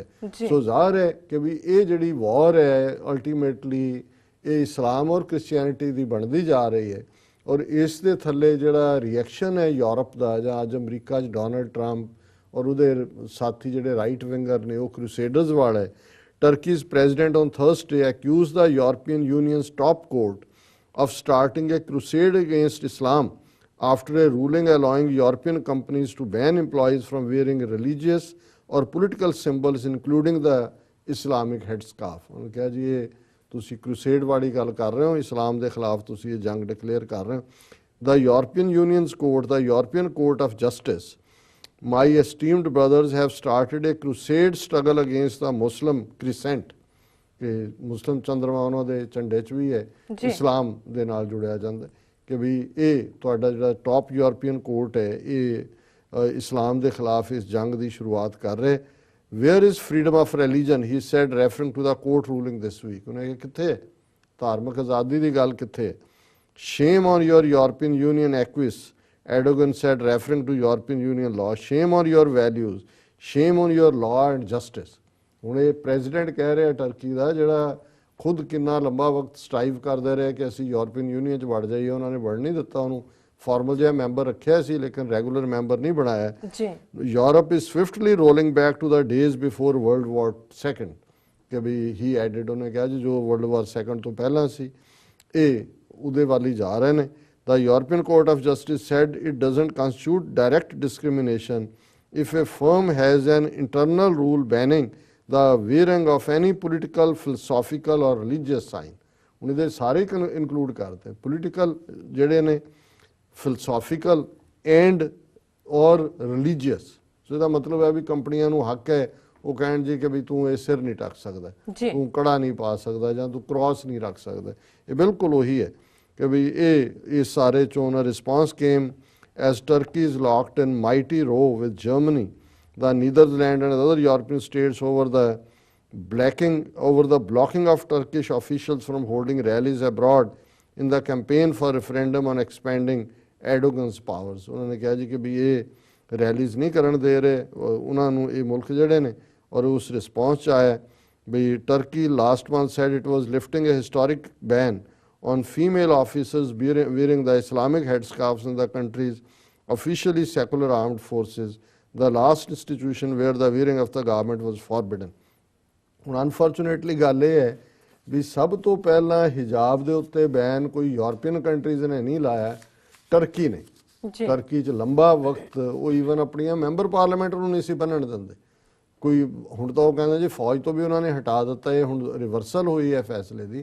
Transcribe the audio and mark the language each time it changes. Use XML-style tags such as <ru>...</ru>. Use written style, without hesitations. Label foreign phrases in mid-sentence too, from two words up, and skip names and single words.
<pa>ਸੋ ਜ਼ਾਹਰ ਹੈ ਕਿ ਵੀ ਇਹ ਜਿਹੜੀ ਵਾਰ ਹੈ ਅਲਟੀਮੇਟਲੀ ਇਹ ਇਸਲਾਮ ਔਰ ਕ੍ਰਿਸਚੀਅਨਿਟੀ ਦੀ ਬਣਦੀ ਜਾ ਰਹੀ ਹੈ। ਔਰ ਇਸ ਦੇ ਥੱਲੇ ਜਿਹੜਾ ਰਿਐਕਸ਼ਨ ਹੈ ਯੂਰਪ ਦਾ, ਜਾਂ ਅੱਜ ਅਮਰੀਕਾ 'ਚ ਡੋਨਲਡ ਟਰੰਪ ਔਰ ਉਹਦੇ ਸਾਥੀ ਜਿਹੜੇ</pa> <en>right winger</en> <pa>ਨੇ ਉਹ ਕਰੂਸੇਡਰਸ ਵਾਲੇ।</pa> <en>Turkey's president on Thursday accused the European Union's top court of starting a crusade against Islam after a ruling allowing European companies to ban employees from wearing religious or political symbols including the Islamic headscarf।</en> <pa>ਉਹਨੇ ਕਿਹਾ ਜੀ ਇਹ ਤੁਸੀਂ crusade ਵਾਲੀ ਗੱਲ ਕਰ ਰਹੇ ਹੋ, ਇਸਲਾਮ ਦੇ ਖਿਲਾਫ ਤੁਸੀਂ ਇਹ ਜੰਗ ਡਿਕਲੇਅਰ ਕਰ ਰਹੇ ਹੋ।</pa> <en>The European Union's court, the European Court of Justice, my esteemed brothers have started a crusade struggle against the Muslim crescent,</en> <pa>ਕਿ ਮੁਸਲਿਮ ਚੰਦਰਮਾ ਉਹਨਾਂ ਦੇ ਝੰਡੇ 'ਚ ਵੀ ਹੈ, ਇਸਲਾਮ ਦੇ ਨਾਲ ਜੁੜਿਆ ਜਾਂਦਾ ਕਿ ਵੀ ਇਹ ਤੁਹਾਡਾ ਜਿਹੜਾ</pa> <en>top European court</en> <pa>ਹੈ ਇਹ ਇਸਲਾਮ ਦੇ ਖਿਲਾਫ ਇਸ ਜੰਗ ਦੀ ਸ਼ੁਰੂਆਤ ਕਰ ਰਹੇ।</pa> <en>Where is freedom of religion, he said referring to the court ruling this week.</en> <pa>ਉਹਨੇ ਕਿਹਾ ਕਿੱਥੇ ਧਾਰਮਿਕ ਆਜ਼ਾਦੀ ਦੀ ਗੱਲ ਕਿੱਥੇ?</pa> <en>shame on your European Union acquis, Erdogan said, referring to European Union law, shame on your values, shame on your law and justice।</en> <pa>ਹੁਣ ਇਹ ਪ੍ਰੈਜ਼ੀਡੈਂਟ ਕਹਿ ਰਿਹਾ ਟਰਕੀ ਦਾ, ਜਿਹੜਾ ਖੁਦ ਕਿੰਨਾ ਲੰਬਾ ਵਕਤ ਸਟ੍ਰਾਈਵ ਕਰਦੇ ਰਹੇ ਕਿ ਅਸੀਂ ਯੂਰਪੀਅਨ ਯੂਨੀਅਨ 'ਚ ਵੜ ਜਾਈਏ, ਉਹਨਾਂ ਨੇ ਵੜ ਨਹੀਂ ਦਿੱਤਾ, ਉਹਨੂੰ ਫਾਰਮਲ ਜਿਹਾ ਮੈਂਬਰ ਰੱਖਿਆ ਸੀ ਲੇਕਿਨ</pa> <en>regular member</en> <pa>ਨਹੀਂ ਬਣਾਇਆ।</pa> <en>Europe is swiftly rolling back to the days before World War Second,</en> <pa>ਕਿ ਵੀ</pa> <en>he added,</en> <pa>ਉਹਨੇ ਕਿਹਾ ਜੀ ਜੋ ਵਰਲਡ ਵਾਰ ਸੈਕੰਡ ਤੋਂ ਪਹਿਲਾਂ ਸੀ ਇਹ ਉਹਦੇ ਵੱਲ ਹੀ ਜਾ ਰਹੇ ਨੇ।</pa> <en>The European Court of Justice said it doesn't constitute direct discrimination if a firm has an internal rule banning the wearing of any political, philosophical or religious sign।</en> <pa>ਹੁਣ ਇਹਦੇ ਸਾਰੇ ਇਨਕਲੂਡ ਕਰਦੇ ਪੋਲੀਟੀਕਲ ਜਿਹੜੇ ਨੇ,</pa> <en>philosophical and</en> <pa>ਔਰ ਰਿਲੀਜੀਅਸ। ਸੋ ਇਹਦਾ ਮਤਲਬ ਹੈ ਵੀ ਕੰਪਨੀਆਂ ਨੂੰ ਹੱਕ ਹੈ ਉਹ ਕਹਿਣ ਜੀ ਕਿ ਵੀ ਤੂੰ ਇਹ ਸਿਰ ਨਹੀਂ ਟੱਕ ਸਕਦਾ, ਤੂੰ ਕੜਾ ਨਹੀਂ ਪਾ ਸਕਦਾ, ਜਾਂ ਤੂੰ ਕ੍ਰਾਸ ਨਹੀਂ ਰੱਖ ਸਕਦਾ। ਇਹ ਬਿਲਕੁਲ ਉਹੀ ਹੈ ਕਿ ਵੀ ਇਹ ਸਾਰੇ ਚੋਂ ਉਹਨਾਂ</pa> <en>response came as Turkey is locked in mighty row with Germany, the Netherlands and other European states over the blocking of Turkish officials from holding rallies abroad in the campaign for referendum on expanding Erdogan's powers.</en> <pa>ਉਹਨਾਂ ਨੇ ਕਿਹਾ ਜੀ ਕਿ ਵੀ ਇਹ ਰੈਲੀਜ਼ ਨਹੀਂ ਕਰਨ ਦੇ ਰਹੇ ਉਹਨਾਂ ਨੂੰ ਇਹ ਮੁਲਕ ਜਿਹੜੇ ਨੇ, ਔਰ ਉਸ ਰਿਸਪੌਂਸ 'ਚ ਆਇਆ ਵੀ</pa> <en>Turkey last month said it was lifting a historic ban on female officers wearing the Islamic headscarves in the country's officially secular armed forces, the last institution where the wearing of the garment was forbidden.</en> <pa>ਹੁਣ ਅਨਫੋਰਚੂਨੇਟਲੀ ਗੱਲ ਇਹ ਹੈ ਵੀ ਸਭ ਤੋਂ ਪਹਿਲਾਂ ਹਿਜਾਬ ਦੇ ਉੱਤੇ ਬੈਨ ਕੋਈ</pa> <en>European countries</en> <pa>ਨੇ ਨਹੀਂ ਲਾਇਆ, ਟਰਕੀ ਨੇ। ਟਰਕੀ 'ਚ ਲੰਬਾ ਵਕਤ ਉਹ ਈਵਨ ਆਪਣੀਆਂ</pa> <en>member parliament</en> <pa>ਨੂੰ ਨਹੀਂ ਸੀ ਬੰਨਣ ਦਿੰਦੇ ਕੋਈ। ਹੁਣ ਤਾਂ ਉਹ ਕਹਿੰਦੇ ਜੀ ਫੌਜ ਤੋਂ ਵੀ ਉਹਨਾਂ ਨੇ ਹਟਾ ਦਿੱਤਾ, ਇਹ ਹੁਣ ਰਿਵਰਸਲ ਹੋਈ ਹੈ ਫੈਸਲੇ ਦੀ।</pa>